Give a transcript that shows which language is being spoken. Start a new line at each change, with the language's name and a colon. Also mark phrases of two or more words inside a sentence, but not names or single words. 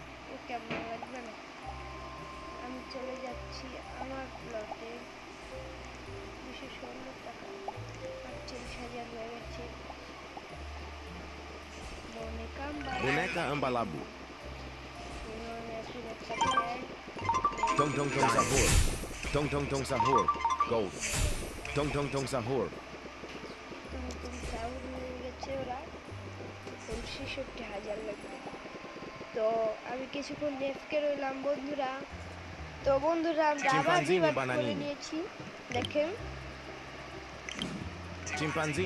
Bangla: ও কেমন লাগবে না? আমি চলে যাচ্ছি আমার প্লটে। 216 টাকা, 48,000 হয়ে গেছে। Boneca Ambalabu. এখন একটা প্যান্ট Tong tong tong sahur. Tong tong tong sahur. Gold. Tong tong tong sahur. নতুন চাউল হয়ে গেছে ওরা। 66,000 লাগবে। তো আমি কিছুক্ষণ এফকে রইলাম বন্ধুরা। তো বন্ধুরা আমরা আবার Chimpanzini রিভাইভ করে bananini. নিয়েছি। দেখেন Chimpanzini